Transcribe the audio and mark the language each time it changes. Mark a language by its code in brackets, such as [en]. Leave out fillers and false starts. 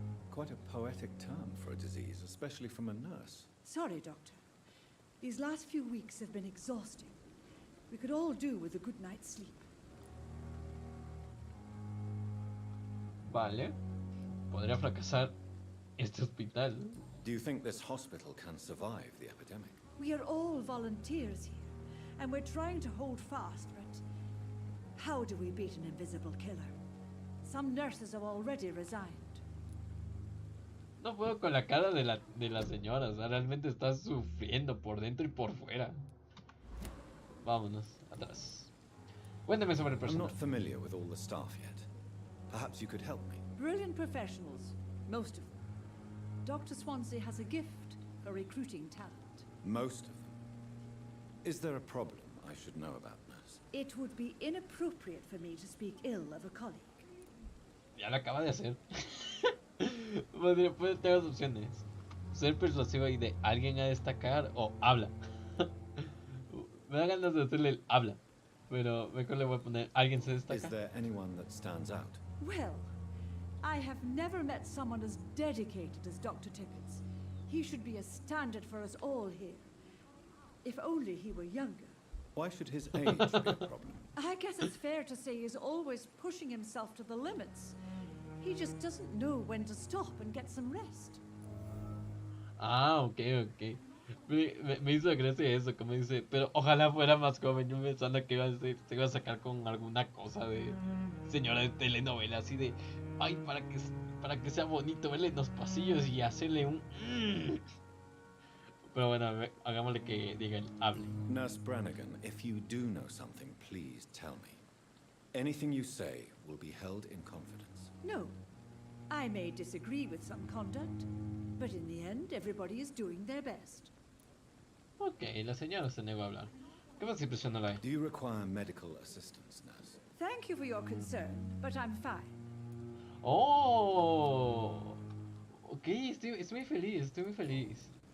[en] Quite a poetic term for a disease, especially from a nurse. Sorry, Doctor. These last few weeks have been exhausting. We could all do with a good night's sleep. [es] Vale. Podría fracasar este hospital. [en] Do you think this hospital can survive the epidemic? We are all volunteers here, and we're trying to hold fast, but how do we beat an invisible killer? Some nurses have already resigned. [es] No puedo con la cara de la señora, o sea, realmente está sufriendo por dentro y por fuera. Vámonos, atrás. Cuéntame sobre el [en] I'm [es] personal. [en] not familiar with all the staff yet. Perhaps you could help me. Brilliant professionals, most of them. Dr. Swansea has a gift for recruiting talent. Most of them. Is there a problem I should know about, nurse? It would be inappropriate for me to speak ill of a colleague. [es] Ya lo acaba de hacer. Puede tener dos opciones. Ser persuasivo y de alguien a destacar o habla. Me da ganas de hacerle el habla. Pero mejor le voy a poner, ¿alguien se [en] Is [es] destaca? [en] there anyone that stands out? Well, I have never met someone as dedicated as Dr. Tippett. He should be a standard for us all here. If only he were younger. Why should his age be a problem? I guess it's fair to say he's always pushing himself to the limits. He just doesn't know when to stop and get some rest. [es] Ah, ok, ok. Me hizo gracia eso, como dice, pero ojalá fuera más joven. Yo pensando que se iba a sacar con alguna cosa de señora de telenovela, así de, ay, para que sea bonito verle en los pasillos y hacerle un... Pero bueno, hagámosle que diga el hable. [en] Nurse Brannigan, if you do know something, please tell me. Anything you say will be held in confidence. No. I may disagree with some conduct, but in the end, everybody is doing their best. [es] Ok, la señora se negó a hablar. ¿Qué más impresión no la hay? [en] Do you require medical assistance, nurse? Thank you for your concern, but I'm fine. [es] Oh, ok, estoy muy feliz, estoy muy feliz.